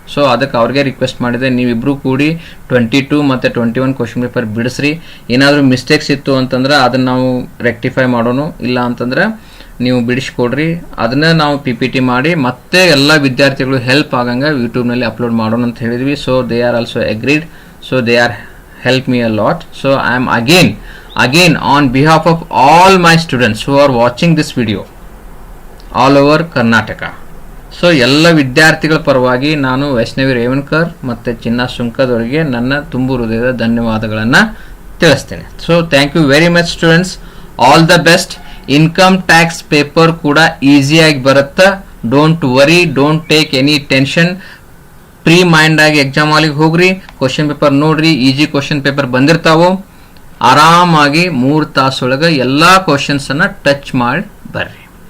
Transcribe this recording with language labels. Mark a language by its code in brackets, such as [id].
[kn] So ಅದಕ್ಕೆ ಅವ್ರಿಗೆ request ಮಾಡಿದೆ, ನೀವಿಬ್ಬರು ಕೂಡಿ 22 ಮತ್ತು 21 ಕ್ವಶನ್ ಪೇಪರ್ ಬಿಡಿಸ್ರಿ. ಏನಾದರೂ ಮಿಸ್ಟೇಕ್ಸ್ ಇತ್ತು ಅಂತಂದ್ರೆ ಅದನ್ನು ನಾವು ರೆಕ್ಟಿಫೈ ಮಾಡೋಣ, ಇಲ್ಲ ಅಂತಂದ್ರೆ ನೀವು ಬಿಡಿಸ್ಕೊಡ್ರಿ. ಅದನ್ನ ನಾವು PPT ಮಾಡಿ ಮತ್ತೆ ಎಲ್ಲ ವಿದ್ಯಾರ್ಥಿಗಳು ಹೆಲ್ಪ್ ಆಗಂಗೆ ಯೂಟ್ಯೂಬ್ನಲ್ಲಿ ಅಪ್ಲೋಡ್ ಮಾಡೋಣ ಅಂತ ಹೇಳಿದ್ವಿ. [en] So they are also agreed. So they are help me a lot. So I am again on behalf of all my students who are watching this video all over Karnataka. [kn] So ಎಲ್ಲ ವಿದ್ಯಾರ್ಥಿಗಳ ಪರವಾಗಿ ನಾನು ವೈಷ್ಣವಿ ರೇವಣ್ಕರ್ ಮತ್ತು ಚಿನ್ನ ಸುಂಕದವರಿಗೆ ನನ್ನ ತುಂಬು ಹೃದಯದ ಧನ್ಯವಾದಗಳನ್ನು ತಿಳಿಸ್ತೇನೆ. [en] So thank you very much students, all the best. [kn] Income tax paper ಕೂಡ ಈಸಿಯಾಗಿ ಬರುತ್ತೆ. [en] Don't worry, don't take any tension. [kn] Pre mind ಆಗಿ ಎಕ್ಸಾಮ್ ಹಾಲಿಗೆ ಹೋಗ್ರಿ, ಕ್ವಶನ್ ಪೇಪರ್ ನೋಡ್ರಿ, ಈಜಿ ಕ್ವಶನ್ ಪೇಪರ್ ಬಂದಿರ್ತಾವೋ, ಆರಾಮಾಗಿ 3 ತಾಸೊಳಗೆ ಎಲ್ಲ ಕ್ವಶನ್ಸನ್ನು ಟಚ್ ಮಾಡಿ ಬರ್ರಿ.